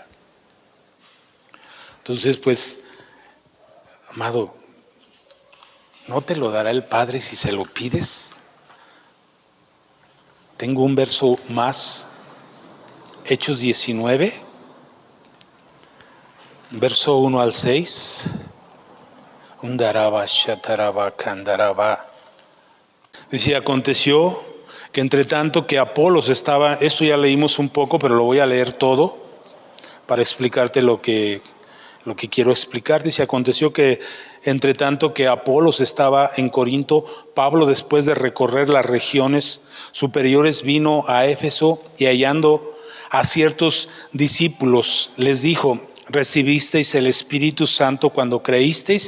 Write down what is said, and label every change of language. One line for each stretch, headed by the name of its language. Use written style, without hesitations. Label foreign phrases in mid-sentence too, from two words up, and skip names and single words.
Spanish: Entonces, pues, amado, ¿no te lo dará el Padre si se lo pides? Tengo un verso más, Hechos 19, verso 1 al 6. Undaraba, shataraba, kandaraba. Dice, aconteció que entre tanto que Apolos estaba, esto ya leímos un poco, pero lo voy a leer todo para explicarte lo que quiero explicar. Dice, aconteció que entre tanto que Apolos estaba en Corinto, Pablo, después de recorrer las regiones superiores, vino a Éfeso y hallando a ciertos discípulos, les dijo, ¿recibisteis el Espíritu Santo cuando creísteis?